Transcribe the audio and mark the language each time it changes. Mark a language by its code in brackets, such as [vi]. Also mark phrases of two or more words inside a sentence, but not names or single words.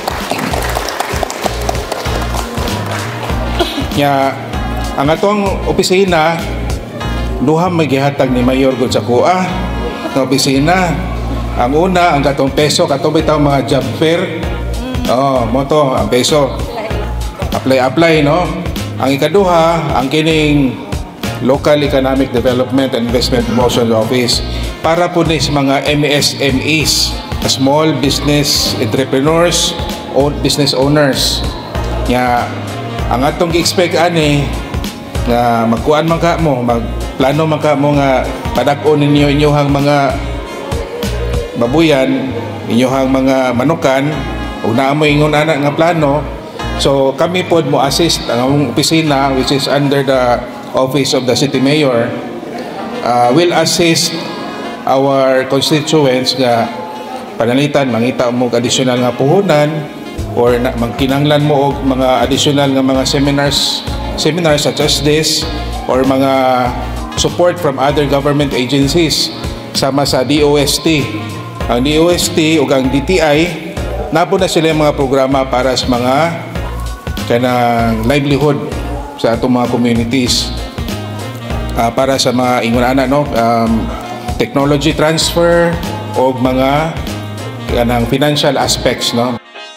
[ceb] Nya ang atong opisina duha magihatag ni Mayor gud sa kuha nga opisina. Ang una ang katong peso katong bitaw mga job fair. Mo to ang peso. Apply no. Ang ikaduha ang kining Local Economic Development and Investment Promotion Office para po ni sa mga MSMEs, [en] small business entrepreneurs [ceb] o [en] business owners. [ceb] Nya ang atong gi-expect ani nga magkuan man ka mo, magplano man ka mo nga padak-on ninyo inyohang mga babuyan, inyohang mga manukan, ug naa mo ingon ana nga plano. So kami pod mo assist ang opisina [en] which is under the Office of the City Mayor will assist our constituents [ceb] nga panalitan mangita mo additional nga puhunan or magkinanglan mo og mga additional nga mga seminars [en] such as this [ceb] or mga [en] support from other government agencies [ceb] sama sa DOST. Ang DOST ug ang DTI napo na sila mga programa para sa mga kanang livelihood sa atong mga communities para sa mga ingunana no [en] technology transfer [ceb] o mga kanang [en] financial aspects [ceb] no.